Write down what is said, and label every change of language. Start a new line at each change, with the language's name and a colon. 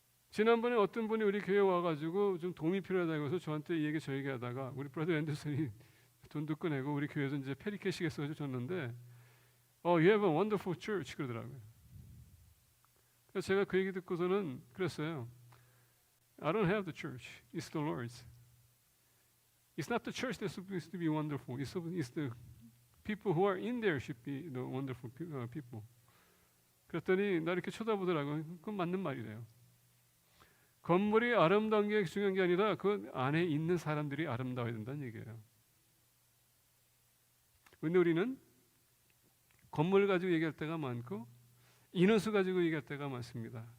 Korean: 지난번에 어떤 분이 우리 교회 와가지고 좀 도움이 필요하다고 해서 저한테 이 얘기 저 얘기하다가 우리 브라더 앤더슨이 돈도 꺼내고 우리 교회에서 이제 페리케시겠어 줬는데
English: You have a wonderful church
Korean: 그러더라고요. 그래서 제가 그 얘기 듣고서는 그랬어요.
English: I don't have the church. It's the Lord's. It's not the church that's supposed to be wonderful. It's the people who are in there should be the wonderful people.
Korean: 그랬더니 나 이렇게 쳐다보더라고요. 그건 맞는 말이래요. 건물이 아름다운 게 중요한 게 아니라 그 안에 있는 사람들이 아름다워야 된다는 얘기예요. 근데 우리는 건물 가지고 얘기할 때가 많고 인원수 가지고 얘기할 때가 많습니다.